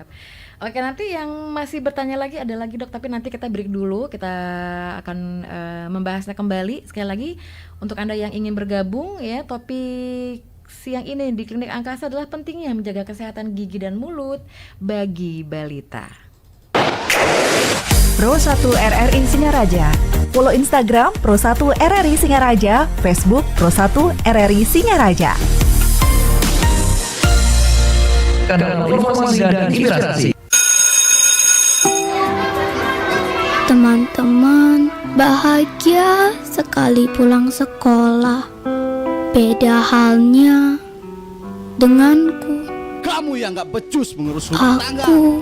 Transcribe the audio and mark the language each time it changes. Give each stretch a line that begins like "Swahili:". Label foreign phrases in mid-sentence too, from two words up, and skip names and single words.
Indonesian: Oke, nanti yang masih bertanya lagi ada lagi dok, tapi nanti kita break dulu. Kita akan membahasnya kembali. Sekali lagi untuk Anda yang ingin bergabung ya, topik siang ini di Klinik Angkasa adalah pentingnya menjaga kesehatan gigi dan mulut bagi balita. Pro 1 RRI Singaraja. Follow Instagram Pro 1 RRI Singaraja, Facebook Pro 1 RRI Singaraja. Kanal informasi dan inspirasi. Teman-teman bahagia sekali pulang sekolah. Beda halnya denganku. Kamu yang gak becus mengurus rumah tangga.